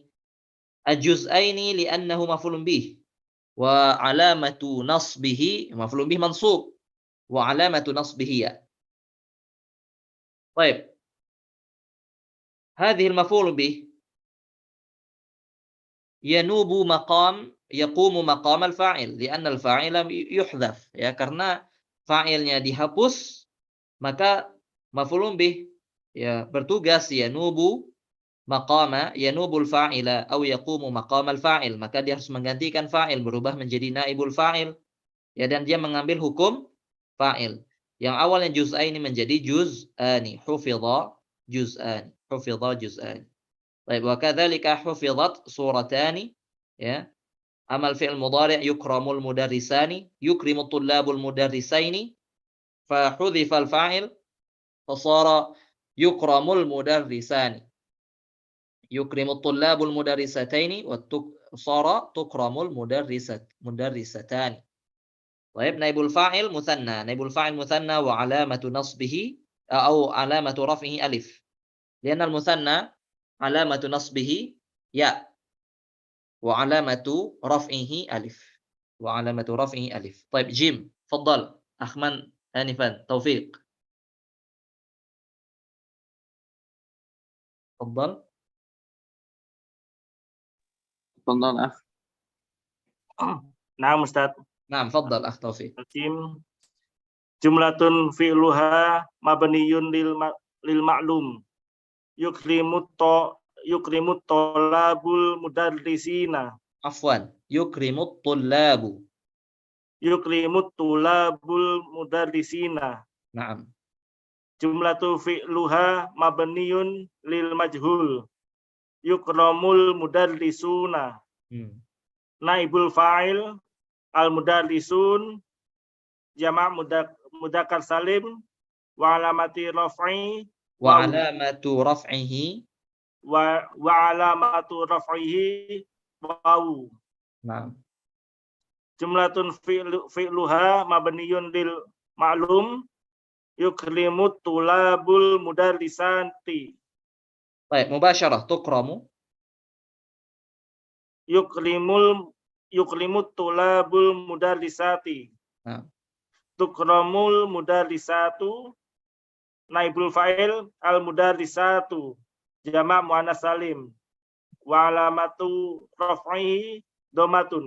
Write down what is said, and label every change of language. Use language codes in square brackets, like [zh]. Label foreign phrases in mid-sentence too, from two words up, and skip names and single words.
[ar] الجزئين لأنه مفعول به، وعلامة نصبه مفعول به منصوب وعلامة نصبه طيب هذه المفعول به يقوم مقام الفاعل لأن الفاعل يحذف [id] karena fa'ilnya dihapus maka [ar] مفعول به [id] bertugas [ar] ينوب الفاعل [id] atau [ar] يقوم مقام الفاعل, [id] maka dia harus menggantikan fa'il, berubah menjadi [ar] نائب الفاعل [id] dan dia mengambil hukum fa'il. Yang awalnya juz'aini menjadi juz'ani, [ar] حفظ جزءان. [id] Baik, [ar] وكذلك حفظت صورتان أمل فعل مضارع يكرم المدرسان يكرم الطلاب المدرسين فحذف الفاعل فصار يكرم المدرسان. يكرم الطلاب المدرستين وصار تكرم المدرستان. Baik, نائب الفاعل مثنى. نائب الفاعل مثنى وعلامة نصبه atau علامة رفعه ألف. لأن المثنى علامة نصبه ياء وعلامة رفعه ألف. [id] Baik, Jim, [ar] tafadhal. Akhman Hanifan, Taufiq. Tafadhal. تفضل أخ. [id] Nah, Ustaz. [ar] نعم تفضل أخ Taufiq. جملة فعلها مبني للمعلوم. يكرم الطلاب المدرسين. عفوا يكرم الطلاب. يكرم الطلاب المدرسين. Naam. جملة فعلها مبني للمجهول. يكرم المدرسون. نائب الفاعل المدرسون جمع مذكر سالم وعلامة رفع وعلامة رفعه wawu. Naam. جملة فعلها مبني للمعلوم يكرم الطلاب المدرستين. Baik, مباشرة تكرم. يكرم الطلاب المدرسات. تكرم المدرسات نائب الفاعل المدرسات جمع مؤنث سالم وعلامة رفعه ضمة.